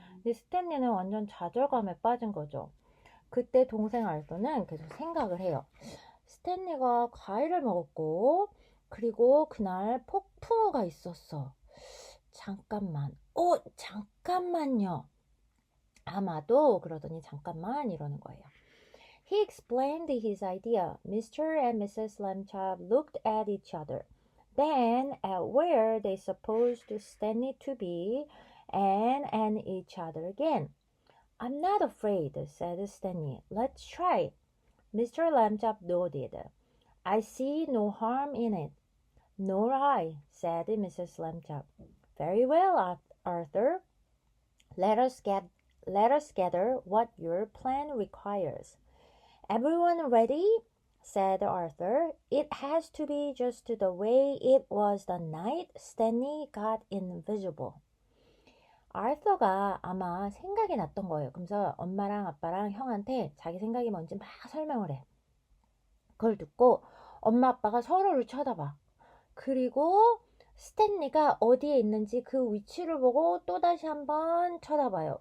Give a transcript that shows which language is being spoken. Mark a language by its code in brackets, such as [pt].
[ko] 근데 스탠리는 완전 좌절감에 빠진 거죠. 그때 동생 알더는 계속 생각을 해요. 스탠리가 과일을 먹었고 그리고 그날 폭풍우가 있었어. 잠깐만. 잠깐만요. 아마도 그러더니 잠깐만 이러는 거예요. [en] He explained his idea. Mr. and Mrs. Lambchop looked at each other, then at where they supposed Stanley to be, and at each other again. I'm not afraid, said Stanley. Let's try. Mr. Lambchop nodded. I see no harm in it. Nor I, said Mrs. Lambchop. Very well, Arthur. Let us gather what your plan requires. Everyone ready? Said Arthur. It has to be just the way it was the night Stanley got invisible. [ko] 아르서가 아마 생각이 났던 거예요. 그래서 엄마랑 아빠랑 형한테 자기 생각이 뭔지 막 설명을 해. 그걸 듣고 엄마 아빠가 서로를 쳐다봐. 그리고 스탠리가 어디에 있는지 그 위치를 보고 또다시 한번 쳐다봐요.